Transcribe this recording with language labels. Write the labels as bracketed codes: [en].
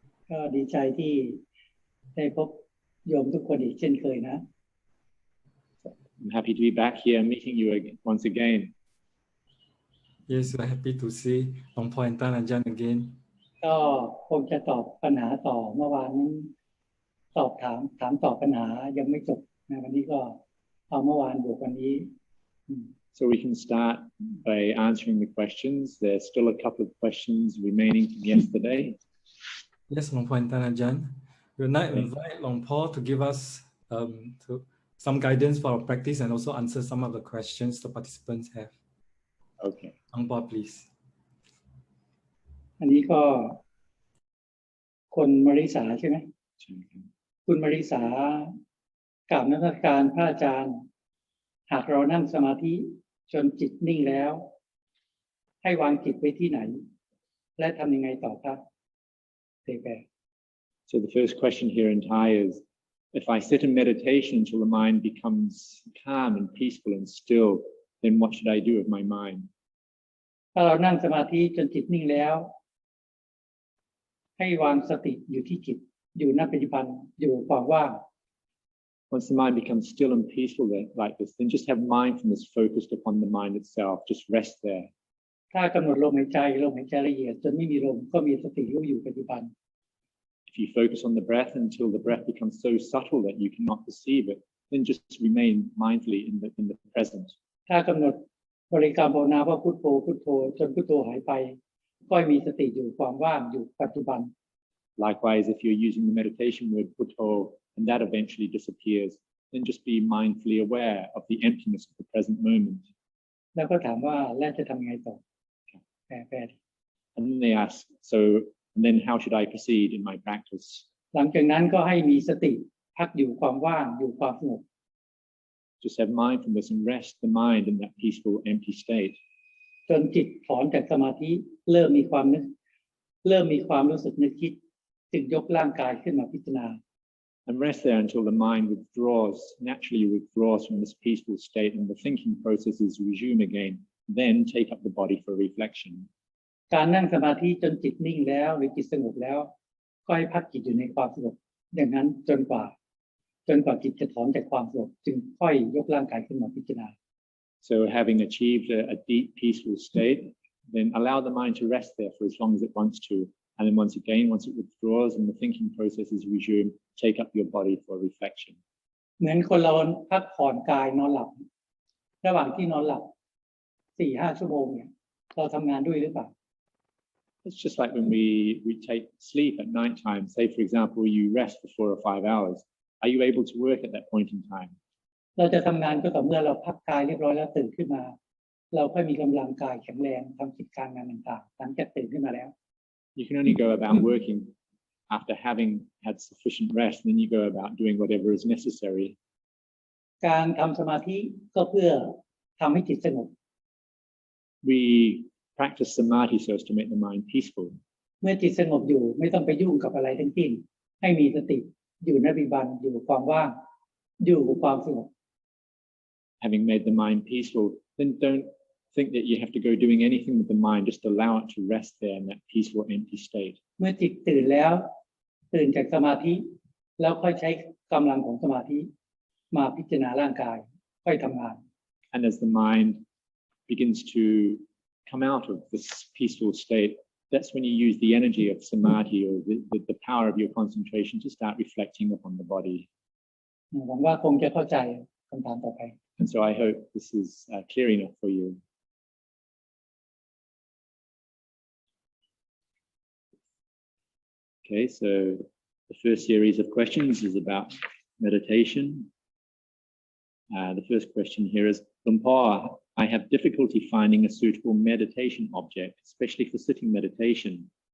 [th] ก็ดีใจที่ได้พบโยมทุกคนอีกเช่นเคยนะ [en] I'm happy to be back here meeting you once again. Yes, we're happy to see Luang Por Dtun Ajahn again. [th] ก็คงจะตอบปัญหาต่อเมื่อวานนี้ตอบถามตอบปัญหายังไม่จบนะวันนี้ก็เอาเมื่อวานบวกวันนี้ [en] So we can start by answering the questions. There's still a couple of questions remaining from yesterday. Yes, Luang Por Dtun Ajahn. We will now invite Luang Por to give us some guidance for our practice and also answer some of the questions the participants have. Okay. Luang Por, please. [th] อันนี้ก็คนมาริสาใช่ไหมคุณมาริสากราบนมัสการพระอาจารย์หากเรานั่งสมาธิจนจิตนิ่งแล้วให้วางจิตไว้ที่ไหนและทำยังไงต่อครับเตแป [en] So the first question here in Thai is, if I sit in meditation until the mind becomes calm and peaceful and still, then what should I do with my mind? [th] ถ้าเรานั่งสมาธิจนจิตนิ่งแล้วให้วางสติอยู่ที่จิตอยู่ณปัจจุบันอยู่ความว่าง [en] Once the mind becomes still and peaceful like this, then just have mindfulness focused upon the mind itself. Just rest there. [th] ถ้ากำหนดลมหายใจละเอียดจนไม่มีลมก็มีสติรู้อยู่ปัจจุบัน [en] If you focus on the breath until the breath becomes so subtle that you cannot perceive it, then just remain mindfully in the present. [th] ถ้ากำหนดบริกรรมภาวนาว่าพุทโธพุทโธจนพุทโธหายไปก็มีสติอยู่ความว่างอยู่ปัจจุบัน [en] Likewise, if you're using the meditation word putto and that eventually disappears, then just be mindfully aware of the emptiness of the present moment. [th] แล้วก็ถามว่าแล้วจะทำยังไงต่อแปล [en] And then they ask, and then how should I proceed in my practice? [th] หลังจากนั้นก็ให้มีสติพักอยู่ความว่างอยู่ความสงบ [en] Just have mindfulness and rest the mind in that peaceful, empty state. [th] จนจิตถอนจากสมาธิเริ่มมีความรู้สึกนึกคิดจึงยกร่างกายขึ้นมาพิจารณา [en] And rest there until the mind naturally withdraws from this peaceful state and the thinking processes resume again. Then take up the body for reflection. [th] การนั่งสมาธิจนจิตนิ่งแล้วหรือจิตสงบแล้วก็ให้พักจิตอยู่ในความสงบอย่างนั้นจนกว่าจิตจะถอนจากความสงบจึงค่อยยกร่างกายขึ้นมาพิจารณา [en] So having achieved a deep, peaceful state, then allow the mind to rest there for as long as it wants to. And then once it withdraws and the thinking processes resume, take up your body for reflection. [th] เหมือนคนเราพักผ่อนกายนอนหลับระหว่างที่นอนหลับ 4-5 ชั่วโมงเนี่ยเราทำงานด้วยหรือเปล่า [en] It's just like when we take sleep at night time. Say, for example, you rest for 4 or 5 hours. Are you able to work at that point in time? [th] เราจะทำงานก็ต่อเมื่อเราพักกายเรียบร้อยแล้วตื่นขึ้นมาเราค่อยมีกำลังกายแข็งแรงทำกิจการงานต่างๆหลังจากตื่นขึ้นมาแล้ว [en] You can only go about working after having had sufficient rest, and then you go about doing whatever is necessary. [th] การทำสมาธิก็เพื่อทำให้จิตสงบ [en] We practice samadhi so as to make the mind peaceful. [th] เมื่อจิตสงบอยู่ไม่ต้องไปยุ่งกับอะไรทั้งสิ้นให้มีสติอยู่ในปัจจุบันอยู่กับความว่างอยู่กับความสงบ [en] Having made the mind peaceful, then don't think that you have to go doing anything with the mind. Just allow it to rest there in that peaceful, empty state. [th] เมื่อจิตตื่นแล้วตื่นจากสมาธิแล้วค่อยใช้กำลังของสมาธิมาพิจารณาร่างกายค่อยทำงาน [en] And as the mind begins to come out of this peaceful state, that's when you use the energy of samadhi or the power of your concentration to start reflecting upon the body. [th] หวังว่าคงจะเข้าใจคำถามต่อไป [en] And so I hope this is clear enough for you. Okay, so the first series of questions is about meditation. The first question here is, Luang Por, I have difficulty finding a suitable meditation object, especially for sitting meditation.